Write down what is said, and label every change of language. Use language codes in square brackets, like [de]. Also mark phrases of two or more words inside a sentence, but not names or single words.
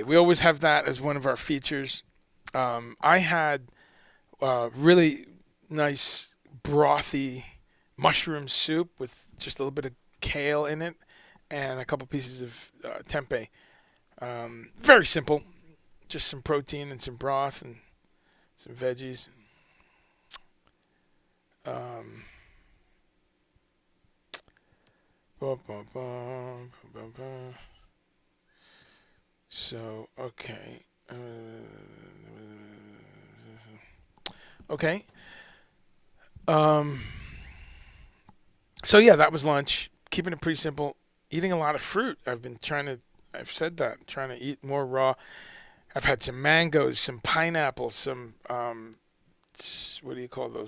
[en] We always have that as one of our features. I had really nice brothy mushroom soup with just a little bit of kale in it and a couple pieces of tempeh. Very simple, just some protein and some broth and some veggies. Um, Ba, ba, ba, ba, ba. So, okay. Okay. Um, so, yeah, that was lunch. Keeping it pretty simple. Eating a lot of fruit. I've said that, trying to eat more raw. I've had some mangoes, some pineapples, some, what do you call those?